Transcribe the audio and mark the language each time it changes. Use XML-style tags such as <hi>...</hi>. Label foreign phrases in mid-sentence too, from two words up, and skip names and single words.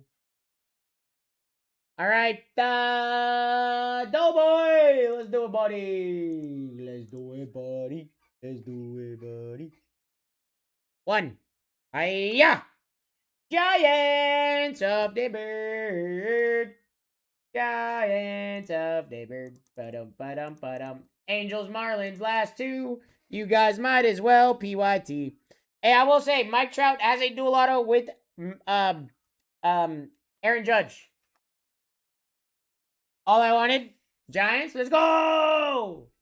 <en>All right, Doughboy, let's do it, buddy. Let's do it, buddy. Let's do it, buddy. 1. Hiya! Giants of the bird. Giants of the bird. Ba-dum, ba-dum, ba-dum. Angels, Marlins, last 2. You guys might as well PYT. Hey, I will say, Mike Trout has a dual auto with Aaron Judge. All I wanted, Giants, let's go!</en>